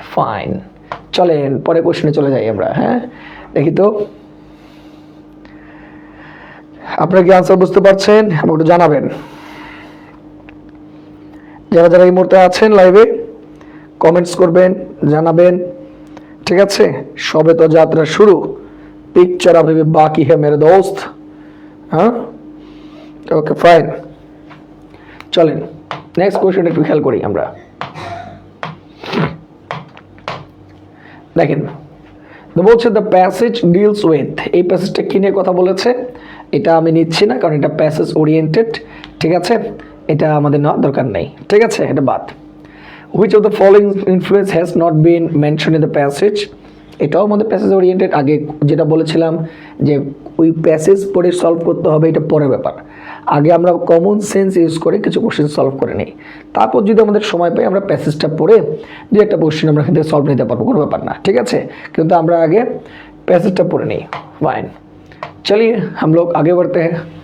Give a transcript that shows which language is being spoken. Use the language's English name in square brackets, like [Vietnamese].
[Bangla] Fine, চলেন পরে কোশ্চেনে চলে যাই আমরা। হ্যাঁ, দেখি তো আপনারা কি আনসার বুঝতে পারছেন? আমাকে একটু জানাবেন। যারা যারা এই মুহূর্তে আছেন লাইভে কমেন্টস করবেন, জানাবেন, ঠিক আছে? সবে তো যাত্রা শুরু, পিকচার [Hindi] अभी भी बाकी है मेरे दोस्त। [Bangla] হ্যাঁ, ওকে, ফাইন, চলেন নেক্সট কোশ্চেন একটু খেয়াল করি আমরা। দেখেন বলছে [English] the passage deals with, [Bangla] এই প্যাসেজটা কি নিয়ে কথা বলেছে? এটা আমি নিচ্ছি না, কারণ এটা প্যাসেজ ওরিয়েন্টেড, ঠিক আছে? এটা আমাদের নেওয়ার দরকার নেই, ঠিক আছে? এটা বাদ। [English] which of the following influence has not been mention in the passage, [Bangla] এটাও আমাদের প্যাসেজ ওরিয়েন্টেড। আগে যেটা বলেছিলাম যে ওই প্যাসেজ পড়ে সলভ করতে হবে, এটা পরের ব্যাপার। আগে আমরা কমন সেন্স ইউজ করে কিছু কোশ্চেন সলভ করে নিই, তারপর যদি আমাদের সময় পাই আমরা প্যাসেজটা পড়ে দু একটা কোশ্চেন আমরা কিন্তু সলভ নিতে পারবো, কোনো ব্যাপার না, ঠিক আছে? কিন্তু আমরা আগে [Hindi] पैसेज पढ़े नहीं। फाइन, चलिए हम लोग आगे बढ़ते हैं।